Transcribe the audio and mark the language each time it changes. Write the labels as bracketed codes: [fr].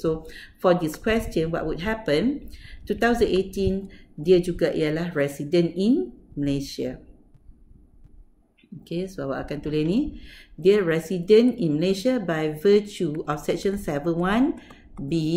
[en] So for this question, what would happen? [ms] 2018 dia juga ialah [en] resident in Malaysia. [ms] Okay, so awak akan tulis ni. [en] Dia resident in Malaysia by virtue of section 71B.